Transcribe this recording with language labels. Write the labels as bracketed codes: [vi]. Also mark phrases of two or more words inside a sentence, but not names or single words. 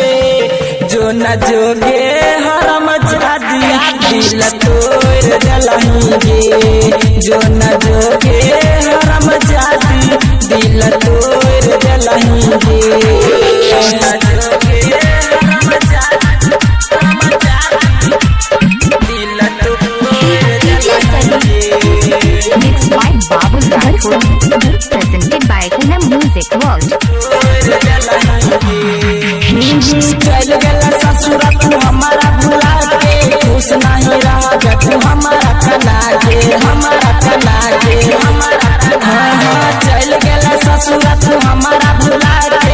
[mag] जो न जोगे हरम जादी दिल तोड़ दलही गे। जो न जोगे हरम जादी दिल तोड़ दलही गे। जो न जोगे हरम जादी दिल [en] Mixed by Babu Rajput. Presented by Kunam Music World. [mag] चल गला ससुरा तू हमारा भुला के। खुश नहीं रहा तू हमारा कना के। हमारा कना के चल गला ससुरा तू हमारा भुला के।